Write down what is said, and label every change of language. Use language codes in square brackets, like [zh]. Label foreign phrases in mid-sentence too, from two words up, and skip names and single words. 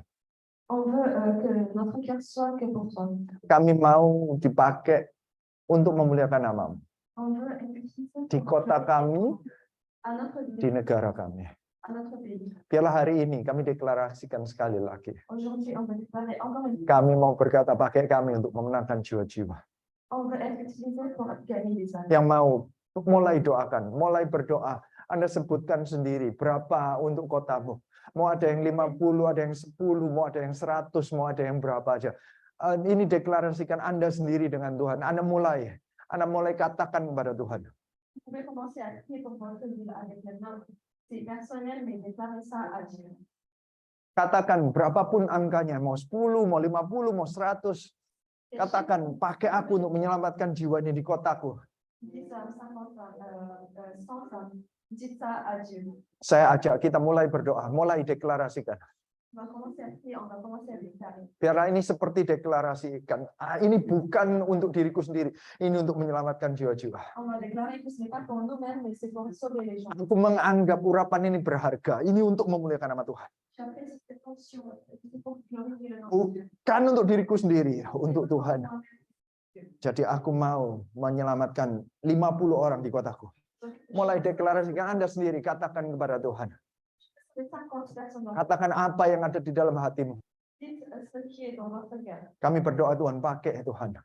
[fr] On veut que notre cœur soit que pour toi. [id] Kami mau dipakai untuk memuliakan namamu. [fr] On veut être utilisé [id] Di kota kami, [fr] à notre vie, [id] di negara kami. [fr] à notre pays. [id] Biarlah hari ini kami deklarasikan sekali lagi. [fr] Aujourd'hui, on veut déclarer encore une fois. [id] Kami mau berkata, pakai kami untuk memenangkan jiwa-jiwa. [fr] On veut être utilisé pour gagner des âmes. [id] Yang mau mulai doakan, mulai berdoa. Anda sebutkan sendiri berapa untuk kotamu. Mau ada yang 50, ada yang 10, mau ada yang 100, mau ada yang berapa aja. Ini deklarasikan Anda sendiri dengan Tuhan. Anda mulai katakan kepada Tuhan. [fr] Vous pouvez commencer à prier pour votre ville avec le nom. C'est personnel, mais déclarez ça à Dieu. [id] Katakan berapapun angkanya, mau 10, mau 50, mau 100. Katakan, pakai aku untuk menyelamatkan jiwa ini di kotaku. [fr] Dites ça 50, 100, dites ça à Dieu. [id] Saya ajak kita mulai berdoa, mulai deklarasikan. [fr] On va commencer à prier, on va commencer à déclarer. [id] Biarlah ini seperti deklarasikan. Ini bukan untuk diriku sendiri, ini untuk menyelamatkan jiwa-jiwa. [fr] On va déclarer que ce n'est pas pour nous-mêmes, mais c'est pour sauver les gens. [id] Aku menganggap urapan ini berharga. Ini untuk memuliakan nama Tuhan. [fr] J'appelle cette fonction, c'est pour glorifier le nom de Dieu. [id] Bukan untuk diriku sendiri, untuk Tuhan. Jadi aku mau menyelamatkan 50 orang di kotaku. Mulai deklarasikan Anda sendiri, katakan kepada Tuhan. Katakan apa yang ada di dalam hatimu. Kami berdoa Tuhan, pakai Tuhan.